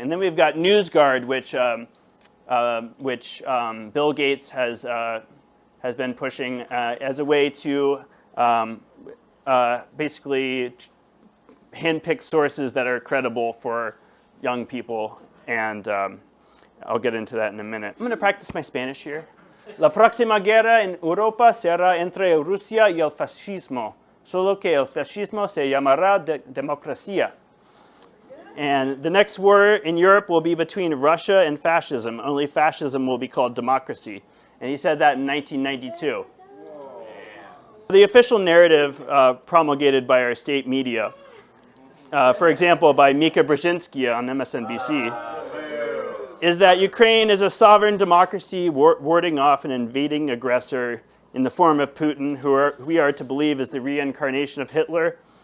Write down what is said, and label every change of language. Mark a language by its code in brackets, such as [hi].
[en] And then we've got NewsGuard, which Bill Gates has been pushing as a way to basically handpick sources that are credible for young people and I'll get into that in a minute. I'm going to practice my Spanish here. [es] La próxima guerra en Europa será entre Rusia y el fascismo, solo que el fascismo se llamará democracia. [en] And the next war in Europe will be between Russia and fascism, only fascism will be called democracy. And he said that in 1992. The official narrative promulgated by our state media, for example, by Mika Brzezinski on MSNBC, is that Ukraine is a sovereign democracy warding off an invading aggressor in the form of Putin, who we are to believe is the reincarnation of Hitler.